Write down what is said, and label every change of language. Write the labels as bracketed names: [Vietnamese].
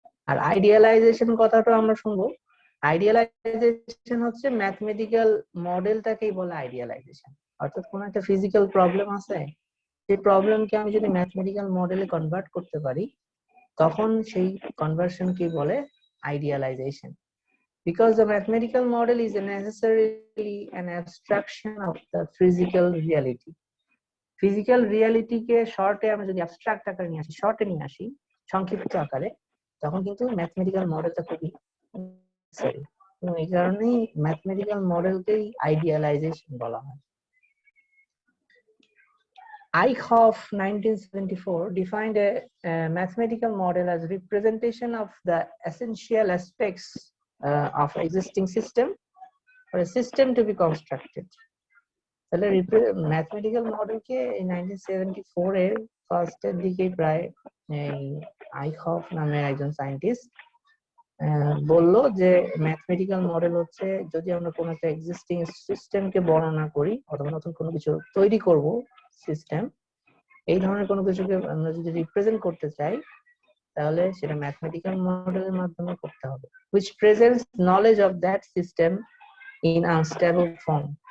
[Bangla] আর আইডিয়ালাইজেশন কথাটা আমরা শুনবো। আইডিয়ালাইজেশন হচ্ছে ম্যাথমেটিক্যাল মডেলটাকেই বলে আইডিয়ালাইজেশন। অর্থাৎ কোন একটা ফিজিক্যাল প্রবলেম আছে, সেই প্রবলেমকে আমি যদি ম্যাথমেটিক্যাল মডেলে কনভার্ট করতে পারি, তখন সেই কনভার্সনকে বলে আইডিয়ালাইজেশন। [English] because the mathematical model is necessarily an abstraction of the physical reality. [Bangla] Physical reality কে শর্টে আমরা যদি অ্যাবস্ট্রাক্ট আকারে নিয়ে আসি, শর্টে নিয়ে আসি, সংক্ষিপ্ত আকারে, তখন কিন্তু ম্যাথমেটিক্যাল মডেলটা খুবই necessary। এবং এই কারণেই ম্যাথমেটিক্যাল মডেলকেই আইডিয়ালাইজেশন বলা হয়। [English] Eichhoff 1974 defined a mathematical model as representation of the essential aspects of existing system or a system to be constructed. [Bangla] তাহলে ম্যাথমেটিক্যাল মডেলকে 1974 এর ফার্স্টের দিকে প্রায় আইখফ নামের একজন সায়েন্টিস্ট বললো যে ম্যাথমেটিক্যাল মডেল হচ্ছে যদি আমরা কোনো একটা এক্সিস্টিং সিস্টেমকে বর্ণনা করি অথবা নতুন কোনো কিছু তৈরি করব সিস্টেম, এই ধরনের কোনো কিছুকে আমরা যদি রিপ্রেজেন্ট করতে চাই তাহলে সেটা ম্যাথমেটিক্যাল মডেলের মাধ্যমে করতে হবে, [English] which presents knowledge of that system in unstable form।